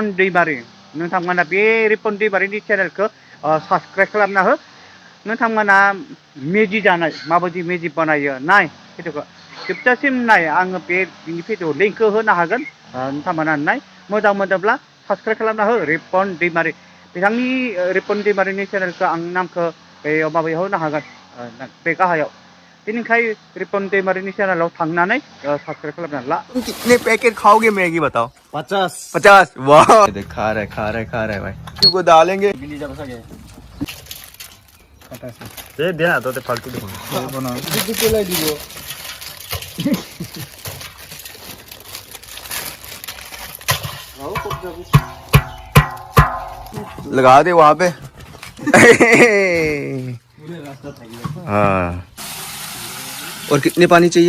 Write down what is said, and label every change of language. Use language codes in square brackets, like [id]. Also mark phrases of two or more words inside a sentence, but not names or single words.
[brx] दैमारि नोंथांमोना बे रिपन दैमारिनि चेनेलखौ साबसक्राइब खालामना हो नोंथांमोना मेजि जानाय माबायदि मेजि बानायो नाय भिडिअखौ जोबजासिम नाय आङो बिनि भिडिअ लिंकखौ होनो हागोन नोंथांमोना नाय मोजां मोनोब्ला साबसक्राइब खालामना हो रिपन दैमारि बिथांनि रिपन दैमारिनि चेनेलखौ आं नामखौ बेयाव माबायाव होनो हागोन बे गाहायाव बेनिखाय रिपन दैमारिनि चेनेलाव थांनानै साबसक्राइब खालामना ला [hi] तुम कितने पैकेट खाओगे मैगी बताओ 50 वाह खा रहा है भाई को डालेंगे दे देना तो फालतू लगा दे वहां पे हाँ और कितने पानी चाहिए